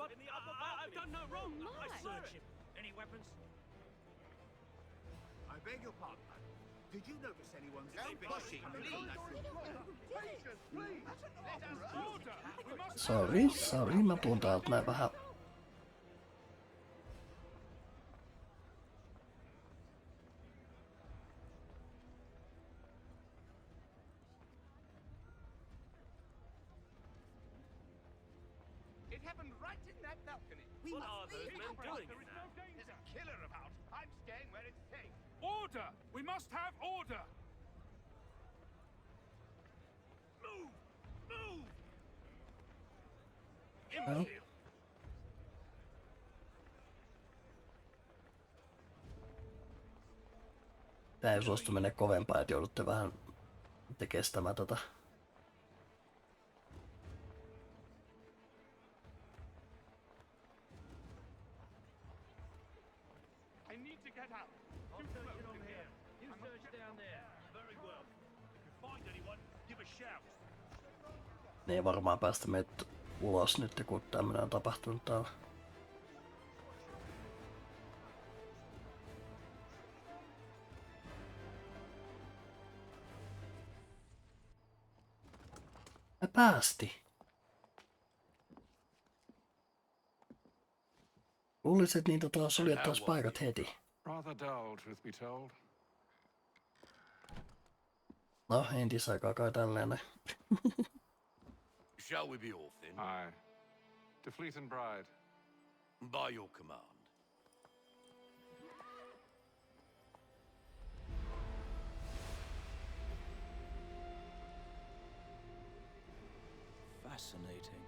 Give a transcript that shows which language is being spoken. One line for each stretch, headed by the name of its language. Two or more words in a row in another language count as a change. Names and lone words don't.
Finnish: Sorry, mä tuun täältä näin vähän.
English: It happened right in that balcony. What are those men doing? There's a killer about. I'm staying where it's safe. Order! We must have order! Imbecile!
Finnish: Tää ei suostu mennä kovempaa, että joudutte vähän kestämään tota.
English: I need to get out. I'll search it on here. You search down there. Very well. If you find anyone, give a shout.
Finnish: Ne ei varmaan päästä meitä ulos nyt, kun tämmönen on tapahtunut täällä. Me päästi. Luulisin, että niitä taas suljettaisiin paikat heti.
English: Rather dull, truth be told.
Finnish: No, entisaikaa kai tälleen.
English: Shall we be off then? Aye. To Fleet and Bride. By your command. Fascinating.